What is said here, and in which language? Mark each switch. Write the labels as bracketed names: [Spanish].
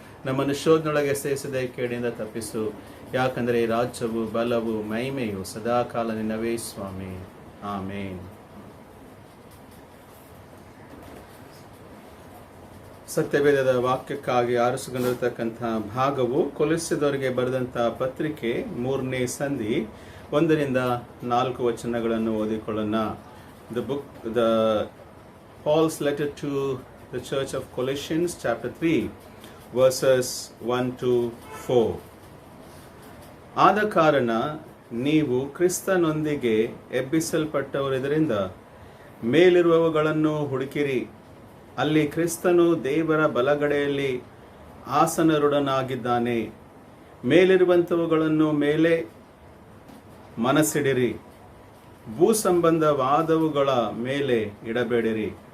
[Kannada] ನಮ್ಮನ್ನು ಶೋಧನೊಳಗೆ ಸೇರಿಸದೆ ಕೇಡಿಯಿಂದ ತಪ್ಪಿಸು. ಯಾಕಂದರೆ ಈ ರಾಜ್ಯವು, ಬಲವು, ಮಹಿಮೆಯು ಸದಾಕಾಲ ನಿನ್ನವೇ ಸ್ವಾಮಿ. ಆಮೇನ್. ಸತ್ಯವೇದದ ವಾಕ್ಯಕ್ಕಾಗಿ ಆರಿಸಿಕೊಂಡಿರತಕ್ಕಂಥ ಭಾಗವು ಕೊಲೊಸ್ಸೆದವರಿಗೆ ಬರೆದಂಥ ಪತ್ರಿಕೆ 3ನೇ ಸಂಧಿ 1ರಿಂದ 4 ವಚನಗಳನ್ನು ಓದಿಕೊಳ್ಳೋಣ. [English] The Paul's letter to the Church of Colossians, chapter 3, verses 1 to 4. [Kannada] ಆದ ಕಾರಣ ನೀವು ಕ್ರಿಸ್ತನೊಂದಿಗೆ ಎಬ್ಬಿಸಲ್ಪಟ್ಟವರಿದ್ದರಿಂದ ಮೇಲಿರುವವುಗಳನ್ನು ಹುಡುಕಿರಿ. ಅಲ್ಲಿ ಕ್ರಿಸ್ತನು ದೇವರ ಬಲಗಡೆಯಲ್ಲಿ ಆಸನರುಡನಾಗಿದ್ದಾನೆ. ಮೇಲಿರುವಂಥವುಗಳನ್ನು ಮೇಲೆ ಮನಸ್ಸಿಡಿರಿ, ಭೂ ಸಂಬಂಧವಾದವುಗಳ ಮೇಲೆ ಇಡಬೇಡಿರಿ.